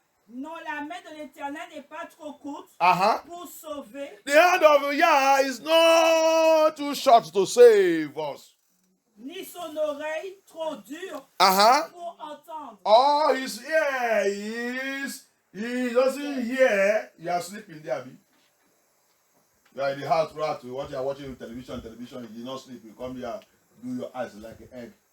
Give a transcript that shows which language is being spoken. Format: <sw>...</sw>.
<fr>Non, la main de l'Éternel n'est pas trop courte Uh-huh. pour sauver,</fr> <en>The hand of Yah is not too short to save us.</en> <fr>ni son oreille trop dure Uh-huh. pour entendre.</fr> <en>Oh, his ear he doesn't hear. You are sleeping there, Abi. You are in the house, right? What you are watching television, you did not sleep. You come here, do your eyes like an egg.</en>